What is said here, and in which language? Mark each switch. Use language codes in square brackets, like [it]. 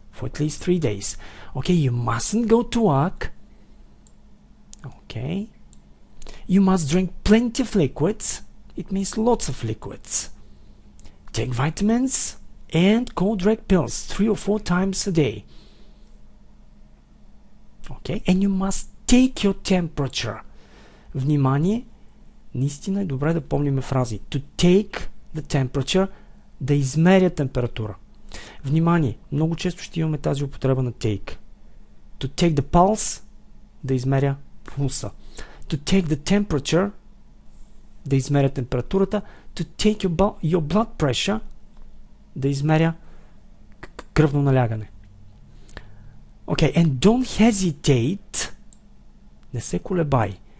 [en] For at least 3 days. Okay, you mustn't go to work. Okay. You must drink plenty of liquids. It means lots of liquids. Take vitamins and cold red pills 3 or 4 times a day. Okay. And you must take your temperature. [bg] Внимание, наистина е добре да помним фрази. [en] To take the temperature, [bg] да измеря температура. Внимание, много често ще имаме тази употреба на take. [en] To take the pulse, [bg] да измеря пулса. [en] To take the temperature, [bg] да измеря температурата. [en] To take your blood pressure, [bg] да измеря кръвно налягане. [en] Okay, and don't hesitate, [bg] не се колебай.